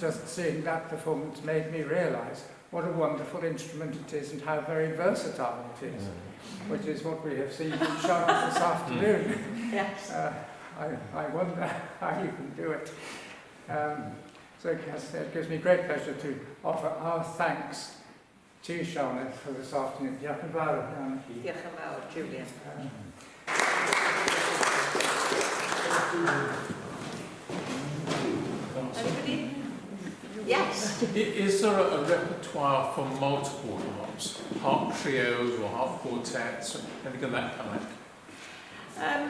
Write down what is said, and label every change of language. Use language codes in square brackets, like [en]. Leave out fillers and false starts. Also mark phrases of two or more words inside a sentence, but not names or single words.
[en] just seeing that performance made me realise what a wonderful instrument it is and how very versatile it is, which is what we have seen from Charlotte this afternoon. Yes. I wonder how you can do it. So it gives me great pleasure to offer our thanks to Sioned for this afternoon. [cy] Diolch yn fawr, Jan. Diolch yn fawr, [en] Julian. Anybody? Yes. Is there a repertoire for multiple harps? Harp trios or harp quartets, or anything of that kind?